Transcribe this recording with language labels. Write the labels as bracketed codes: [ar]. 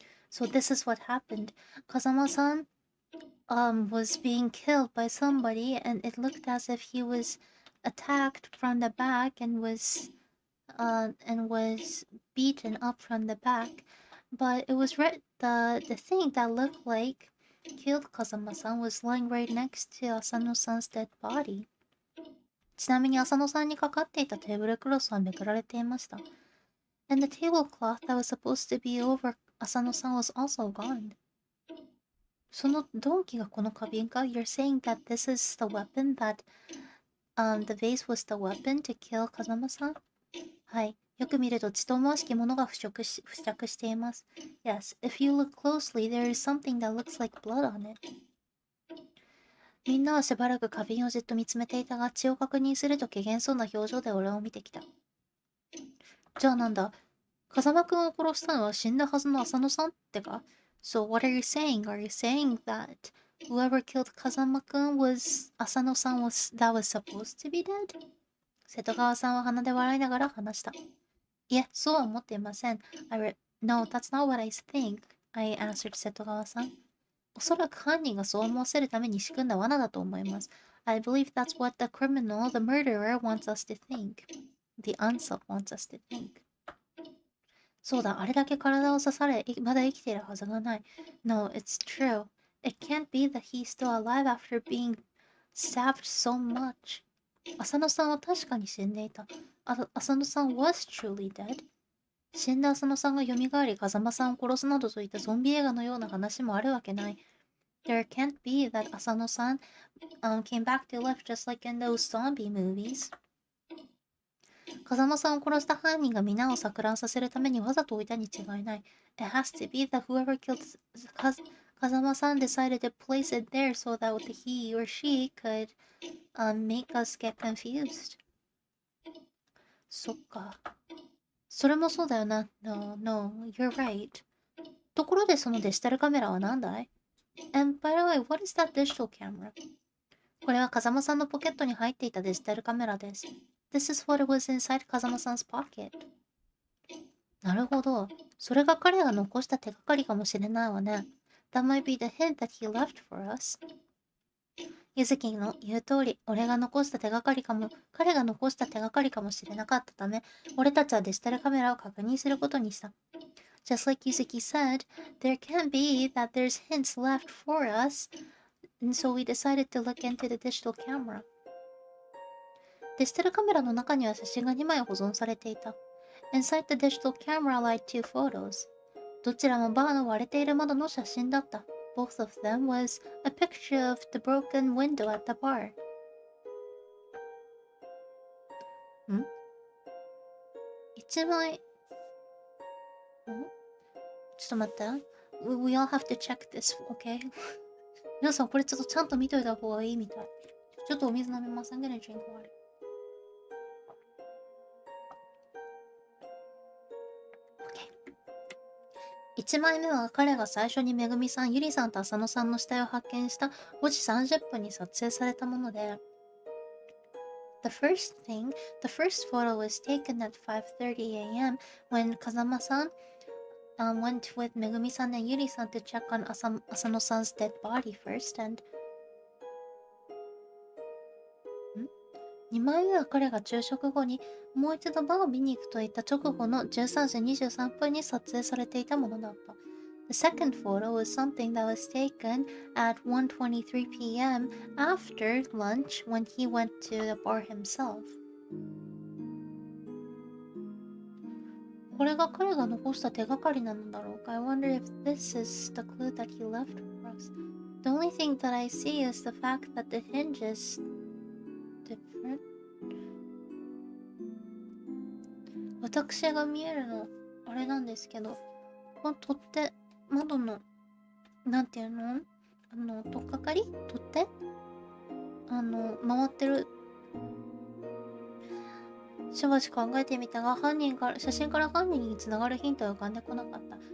[en] So this is what happened. Kazama-san was being killed by somebody, and it looked as if he was attacked from the back and was beaten up from the back. But it was the thing that looked like killed Kazama-san was lying right next to Asano-san's dead body. [ja] ちなみに浅野さんにかかっていたテーブルクロスはめくられていました。 [en] And the tablecloth that was supposed to be over Asano-san was also gone. [ja] その鈍器がこの花瓶か？ [en] You're saying that this is the weapon that、the vase was the weapon to kill Kazama-san? [ja] はい。よく見ると血と思わしきものが付着しています。 [en] Yes, if you look closely, there is something that looks like blood on it. [ja] みんなはしばらく花瓶をじっと見つめていたが、血を確認すると怪げそうな表情で俺を見てきた。じゃあなんだ、風間くんを殺したのは死んだはずの浅野さんってか？ [en] So what are you saying? Are you saying that whoever killed Kazama-kun was Asano-san that was supposed to be dead? [ja] 瀬戸川さんは鼻で笑いながら話した。いえ、そうは思っていません。 [en] No, that's not what I think, I answered 瀬戸川さん。 [ja] おそらく犯人がそう思わせるために仕組んだ罠だと思います。 [en] I believe that's what the criminal, the murderer, wants us to think. The unsub wants us to think. [ja] そうだ、あれだけ体を刺され、まだ生きているはずがない。 [en] No, it's true. It can't be that he's still alive after being stabbed so much. [ja] 浅野さんは確かに死んでいた。 [en] 浅野さん was truly dead. [ja] 死んだ浅野さんが蘇り、風間さんを殺すなどといったゾンビ映画のような話もあるわけない。 [en] There can't be that Asano-san、came back to life just like in those zombie movies. [ja] 風間さんを殺した犯人が皆を錯乱させるためにわざと置いたに違いない。 [en] It has to be that whoever killed Kazama-san decided to place it there so that he or she could、make us get confused. [ja] そっか。それもそうだよな。 [en] No, you're right. [ja] ところでそのデジタルカメラは何だい？ [en] And by the way, what is that digital camera? [ja] これは風間さんのポケットに入っていたデジタルカメラです。 [en] This is what was inside Kazama-san's pocket. [ja] なるほど。それが彼が残した手がかりかもしれないわね。 [en] That might be the hint that he left for us. [ja] ゆずきの言う通り、彼が残した手がかりかもしれなかったため、俺たちはデジタルカメラを確認することにした。 [en] Just like Yuzuki said, there can be that there's hints left for us, and so we decided to look into the digital camera. [ja] デジタルカメラの中には写真が2枚保存されていた。 [en] Inside the digital camera lie 2 photos. [ja] どちらもバーの割れている窓の写真だった。 [en] Both of them was a picture of the broken window at the bar. [ja] ん？一枚。ちょっと待って。 [en] We all have to check this, okay? [ja] 皆さんこれちょっとちゃんと見といた方がいいみたい。ちょっとお水飲みます。 [en] I'm gonna drink water. [ja] 1枚目は彼が最初にめぐみさん、ゆりさんと浅野さんの死体を発見した5時30分に撮影されたもので、 [en] The first photo was taken at 5:30 a.m. when Kazama-san、went with [ja] めぐみさんand ゆりさん [en] to check on Asano-san's dead body first and [ja] 2枚目は彼が昼食後にもう一度バーを見に行くといった直後の13時23分に撮影されていたものだった。 [en] The second photo was something that was taken at 1:23 p.m. after lunch when he went to the bar himself. [ja] これが彼が残した手がかりなのだろうか [en] I wonder if this is the clue that he left for us. The only thing that I see is the fact that the hinge is different. [ja] 私が見えるのあれなんですけど、この取っ手、窓のなんていうの取っかかり取っ手回ってる。しばし考えてみたが、写真から犯人につながるヒントは浮かんでこなかった。